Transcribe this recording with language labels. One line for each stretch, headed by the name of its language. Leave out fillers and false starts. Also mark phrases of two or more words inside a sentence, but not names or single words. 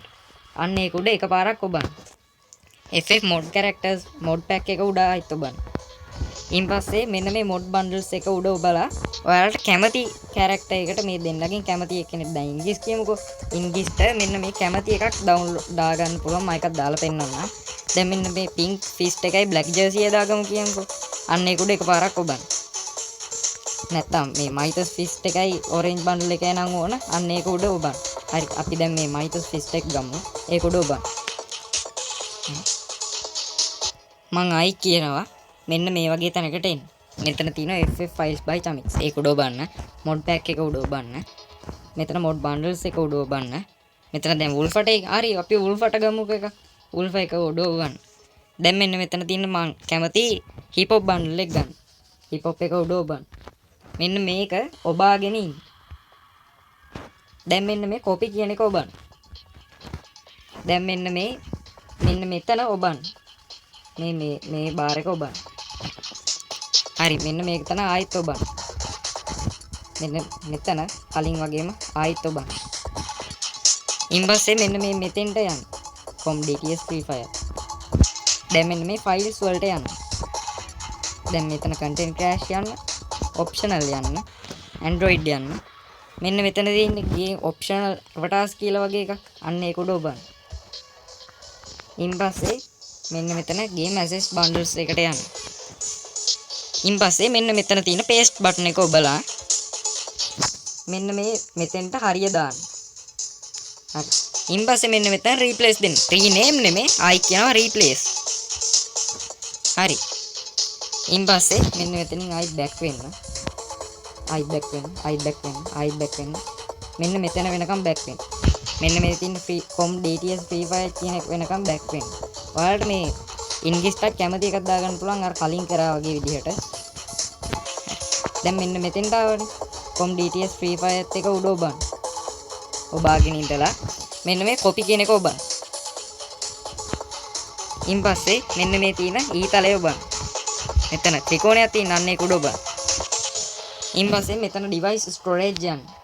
Sinhala: අන්න ඒක උඩ එකපාරක් ඔබන්න.
English: FF mod characters mod pack
Sinhala: එක උඩ ආයිත් ඔබන්න. ඉන් පස්සේ මෙන්න මේ
English: mod bundles
Sinhala: එක උඩ ඔබලා ඔයාලට කැමති character එකට මේ දෙන්නගෙන් කැමති එක්කෙනෙක් දැන් ඉංග්‍රීසි කියමුකෝ. ඉංග්‍රීසිට මෙන්න මේ කැමති එකක් ඩවුන්ලෝඩ් දාගන්න පුළුවන්. මම එකක් දාලා පෙන්නන්නම්. දැන් මෙන්න මේ
English: pink fist
Sinhala: එකයි
English: black jersey
Sinhala: එක දාගමු කියමුකෝ. අන්න ඒක උඩ එකපාරක් ඔබන්න. නැත්තම් මේ
English: Mythos fist
Sinhala: එකයි
English: orange bundle
Sinhala: එකයි නම් ඕන. අන්න ඒක උඩ ඔබන්න. හරි අපි දැන් මේ
English: Mythos fist
Sinhala: එක ගමු. ඒක උඩ ඔබන්න. මං ආයි කියනවා මෙන්න මේ වගේ තැනකට එන්න. මෙතන තියෙනවා FF Files by Chamix. ඒක උඩ ඔබන්න.
English: mod pack
Sinhala: එක උඩ ඔබන්න. මෙතන
English: mod bundles
Sinhala: එක උඩ ඔබන්න. මෙතන දැන් wolfට හරි අපි wolfට ගමුකෝ එක. wolf එක උඩ ඔබන්න. දැන් මෙන්න මෙතන තියෙන මං කැමති
English: hip hop bundle
Sinhala: එක ගන්න.
English: hip hop
Sinhala: එක උඩ ඔබන්න. මෙන්න මේක ඔබාගෙන ඉන්න. දැන් මෙන්න මේ copy කියන එක ඔබන්න. දැන් මෙන්න මෙතන ඔබන්න. මේ බාර් එක ඔබන්න. හරි මෙන්න මේක තන ආයෙත් ඔබන්න. මෙන්න මෙතන කලින් වගේම ආයෙත් ඔබන්න. ඉන් පස්සේ මෙන්න මේ මෙතෙන්ට යන්න. com dts free fire. දැන් මෙන්න මේ files වලට යන්න. දැන් මෙතන
English: content crash
Sinhala: යන්න. optional යන්න. android යන්න. මෙන්න මෙතන තියෙන
English: game optional avatars
Sinhala: කියලා වගේ එකක්. අන්න ඒක උඩ ඔබන්න. ඉන් පස්සේ මෙන්න මෙතන
English: game access bundles
Sinhala: එකට යන්න. ඉන් පස්සේ මෙන්න මෙතන තියෙන
English: paste button
Sinhala: එක ඔබලා මෙන්න මේ මෙතෙන්ට හරිය දාන්න. හරි. ඉන් පස්සේ මෙන්න මෙතන replace දෙන්න. rename නෙමෙයි ආයි කියනවා replace. හරි. ඉන් පස්සේ මෙන්න මෙතනින් ආයි back වෙන්න. ආයි back වෙන්න. මෙන්න මෙතන වෙනකම් back වෙන්න. මෙන්න මේ තියෙන com dts free fire කියන එක වෙනකම් back වෙන්න. ඔයාලට මේ ඉංග්‍රීසියට කැමති එකක් දාගන්න පුළුවන් අර කලින් කරා වගේ විදිහට. දැන් මෙන්න මෙතෙන්ට ආවනේ. com dts free fire එක උඩ ඔබන්න. ඔබාගෙන ඉඳලා මෙන්න මේ copy කියන එක ඔබන්න. ඉන් පස්සේ මෙන්න මේ තියෙන ඊතලය ඔබන්න. මෙතන ත්‍රිකෝණයක් තියෙන අන්න ඒක උඩ ඔබන්න. ඉන් පස්සේ මෙතන
English: device storage
Sinhala: යන්න.